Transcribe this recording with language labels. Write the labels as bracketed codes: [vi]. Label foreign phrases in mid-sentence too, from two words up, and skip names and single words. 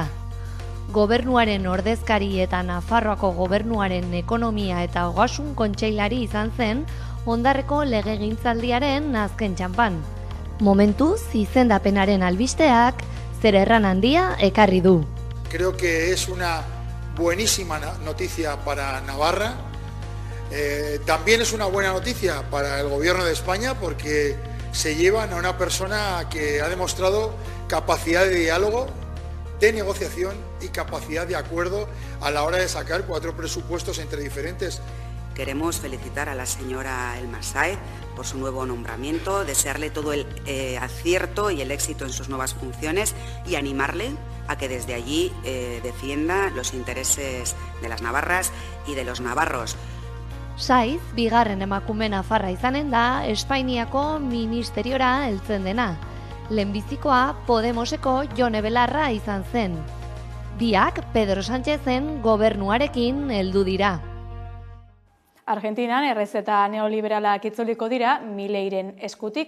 [eu] Gobernuaren ordezkari eta Nafarroako gobernuaren ekonomia eta ogasun kontseilari izan zen ondarreko legegintzaldiaren azken txanpan. Momentuz, izendapenaren albisteak zer erran handia ekarri du. [es] Creo que es una buenísima noticia para Navarra. También es una buena noticia para el gobierno de España porque se llevan a una persona que ha demostrado capacidad de diálogo, de negociación y capacidad de acuerdo a la hora de sacar 4 presupuestos entre diferentes. Queremos felicitar a la señora Elma Saiz por su nuevo nombramiento, desearle todo el acierto y el éxito en sus nuevas funciones y animarle a que desde allí defienda los intereses de las navarras y de los navarros. [eu] Saiz, bigarren emakume nafarra izanen da, Espainiako ministeriora heltzen dena. Lehenbizikoa Podemoseko Jone Belarra izan zen. Biak Pedro Sánchezen gobernuarekin heldu dira. Argentinan errezeta neoliberalak itzuliko dira Mileiren eskutik.